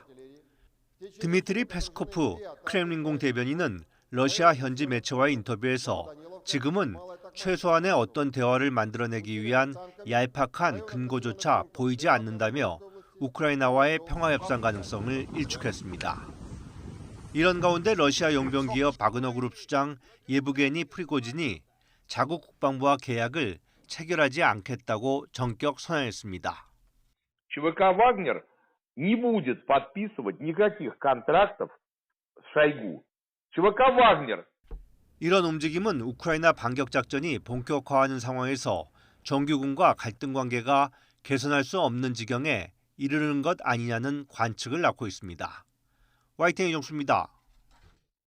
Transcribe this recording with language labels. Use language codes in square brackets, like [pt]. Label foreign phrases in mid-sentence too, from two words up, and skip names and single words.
[ko] 드미트리 페스코프 크렘린궁 대변인은 러시아 현지 매체와의 인터뷰에서 지금은 최소한의 어떤 대화를 만들어내기 위한 얄팍한 근거조차 보이지 않는다며 우크라이나와의 평화협상 가능성을 일축했습니다. 이런 가운데 러시아 용병기업 바그너그룹 수장 예브게니 프리고진이 자국 국방부와 계약을 체결하지 않겠다고 전격 선언했습니다. [ru] ЧВК «Вагнер» не будет подписывать никаких контрактов с Шойгу. ЧВК «Вагнер» [ko] 이런 움직임은 우크라이나 반격 작전이 본격화하는 상황에서 정규군과 갈등 관계가 개선할 수 없는 지경에 이르는 것 아니냐는 관측을 낳고 있습니다. YTN 이종수입니다.